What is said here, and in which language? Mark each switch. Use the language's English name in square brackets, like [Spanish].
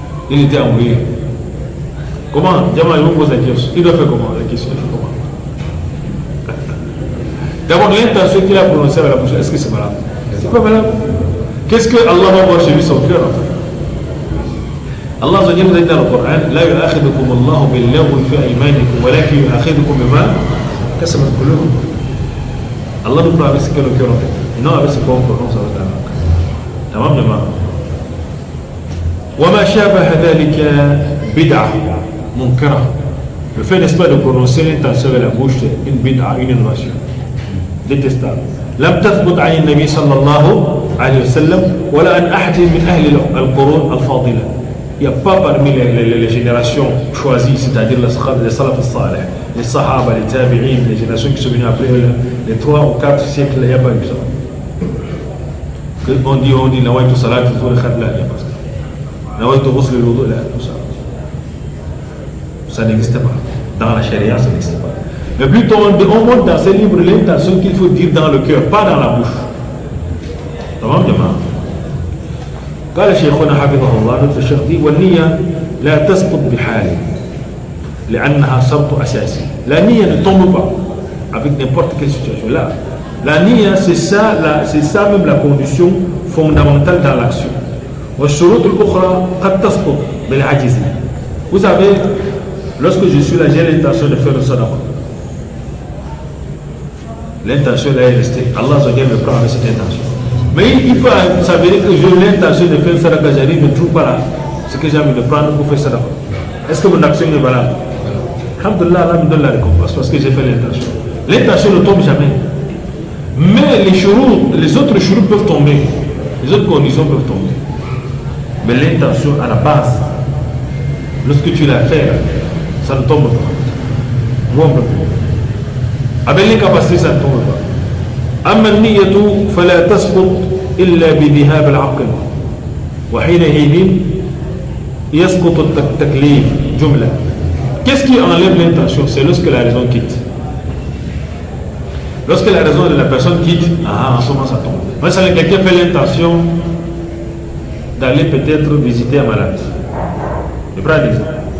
[French] Il était embrouillé. Comment? Diamant, il me pose la question. Il doit faire comment? La question, il fait comment? D'abord, l'intention qu'il a prononcée avec la bouche, est-ce que c'est valable? C'est pas valable. Qu'est-ce que Allah va voir chez lui son cœur en fait? Allah nous a dit dans le Coran [Arabic] لا يؤاخذكم الله باللغو في أيمانكم ولكن يؤاخذكم بما كسبت قلوبكم. [French] Allah nous parle avec ce que le cœur en fait, et non avec ce qu'on prononce avec la langue. [Arabic] تمام جماعة. وما شابه ذلك بدعة منكرة. [French] Le fait n'est-ce pas de prononcer l'intention avec la bouche, c'est une bid'a, une innovation détestable. [Arabic] لم تثبت عن النبي صلى الله عليه وسلم ولا عن أحد من أهل القرون الفاضلة. [French] Il n'y a pas parmi les générations choisies, c'est-à-dire les salaf al-salih, les sahaba, les tabi'in, les générations qui sont venues après les 3 ou 4 siècles, il n'y a pas eu ça. On dit nawaitu salat al-zuhri khad, là, il n'y a pas ça. Nawaitu ghusl al-wudu, là, tout ça. Ça n'existe pas. Dans la charia, ça n'existe pas. Mais plutôt, on montre dans ces livres l'intention qu'il faut dire dans le cœur, pas dans la bouche. [Arabic] Tamam jama'a. قال شيخنا حفظه الله [French] notre [Arabic] الشيخ dit والنية لا تسقط بحال لأنها شرط أساسي. [French] La niya ne tombe pas avec n'importe quelle situation. Là, la niya c'est ça même la condition fondamentale dans l'action. [Arabic] والشروط الأخرى قد تسقط بالعجز. [French] Vous savez, lorsque je suis là, j'ai l'intention de faire le sadaqa. L'intention là est restée. Allah me prend avec cette intention. Mais il peut s'avérer que j'ai l'intention de faire sadaqa, j'arrive, je ne trouve pas là ce que j'ai envie de prendre pour faire sadaqa. Est-ce que mon action est valable? Alhamdulillah, Allah me donne la récompense parce que j'ai fait l'intention. L'intention ne tombe jamais. Mais les autres shurut peuvent tomber. Les autres conditions peuvent tomber. Mais l'intention à la base, lorsque tu l'as fait, ça ne tombe pas. Avec les capacités, ça ne tombe pas. [Arabic] أما النية فلا تسقط إلا بذهاب العقل وحينئذ يسقط التكليف جملة. [French] Qu'est-ce qui enlève l'intention? C'est lorsque la raison quitte. Lorsque la raison de la personne quitte, en ce moment ça tombe. Moi, ça quelqu'un fait l'intention d'aller peut-être visiter un malade. Je prends un exemple.